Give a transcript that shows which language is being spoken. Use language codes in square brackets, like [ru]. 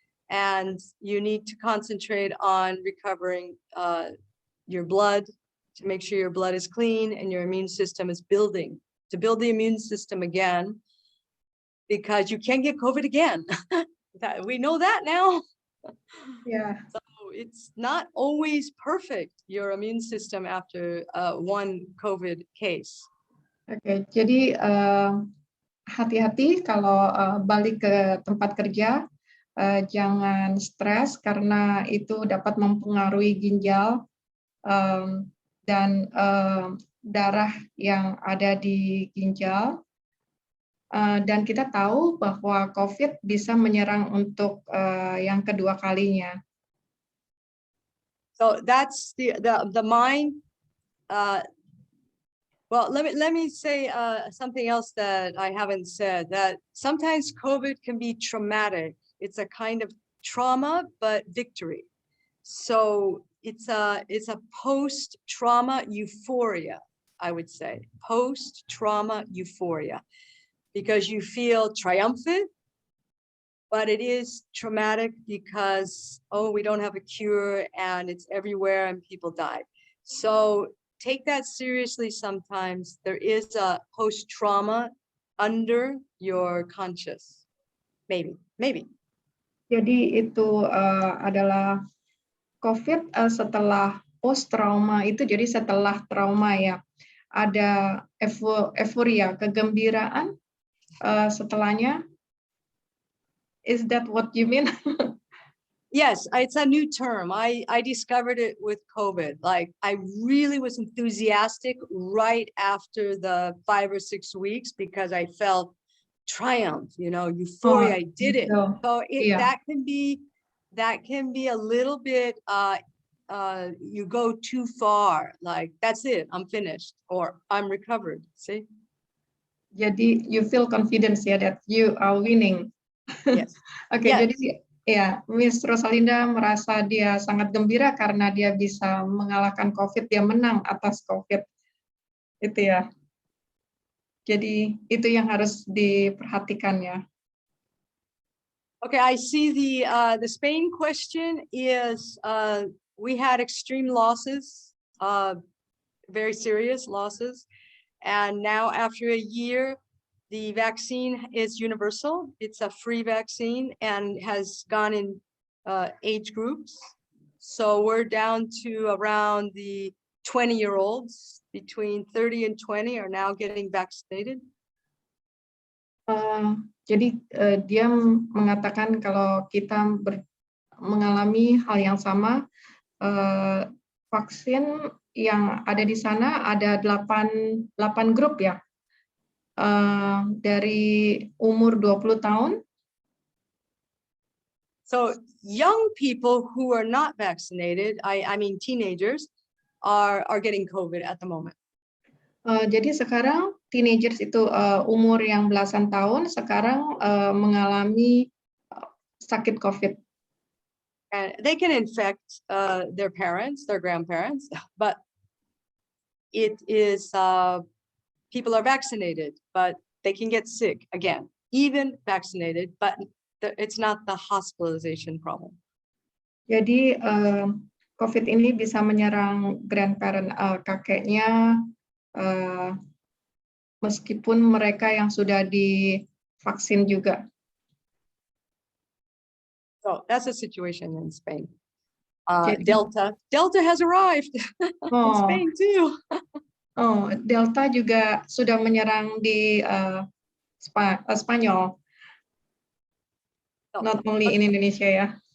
[en] And you need to concentrate on recovering your blood to make sure your blood is clean and your immune system is building, to build the immune system again, because you can get COVID again. We know that now. Yeah. So it's not always perfect, your immune system after one COVID case. [id] Oke, jadi hati-hati kalau balik ke tempat kerja, jangan stres karena itu dapat mempengaruhi ginjal dan darah yang ada di ginjal. Dan kita tahu bahwa COVID bisa menyerang untuk yang kedua kalinya. [en] So that's the mind. Well, let me say something else that I haven't said, that sometimes COVID can be traumatic. It's a kind of trauma, but victory. So it's a post-trauma euphoria, I would say, post-trauma euphoria, because you feel triumphant, but it is traumatic because, oh, we don't have a cure and it's everywhere and people die. So take that seriously sometimes. There is a post-trauma under your conscious. Maybe. [id] Jadi itu adalah COVID setelah post-trauma itu, jadi setelah trauma ya, ada euforia, kegembiraan setelahnya. [en] Is that what you mean? Yes, it's a new term. I discovered it with COVID. Like, I really was enthusiastic right after the 5 or 6 weeks because I felt triumph, euphoria. I did it. So that can be a little bit, you go too far. Like, that's it, I'm finished, or I'm recovered. See? Jadi you feel confidence ya that you are winning. Yes. [id] Oke, [en] yes. [id] Jadi ya, Miss Rosalinda merasa dia sangat gembira karena dia bisa mengalahkan COVID, dia menang atas COVID. Itu ya. Jadi itu yang harus diperhatikan ya. [en] Okay, I see the Spain question is we had extreme losses, very serious losses, and now after a year, the vaccine is universal. It's a free vaccine and has gone in age groups. So we're down to around the 20-year-olds, between 30 and 20 are now getting vaccinated. [id] Jadi dia mengatakan kalau kita mengalami hal yang sama, vaksin yang ada di sana ada 8 grup ya, dari umur 20 tahun. [en] So young people who are not vaccinated, I mean teenagers, are getting COVID at the moment. [id] Jadi sekarang teenagers itu umur yang belasan tahun sekarang mengalami sakit COVID. [en] And they can infect their parents, their grandparents, but it is people are vaccinated, but they can get sick again, even vaccinated, but it's not the hospitalization problem. [id] Jadi COVID ini bisa menyerang grandparent kakeknya, meskipun mereka yang sudah divaksin juga. [en] So that's the situation in Spain. [id] Jadi, [en] Delta has arrived in Spain too. [id] Delta juga sudah menyerang di Spanyol, [en] not only in Indonesia [id] ya.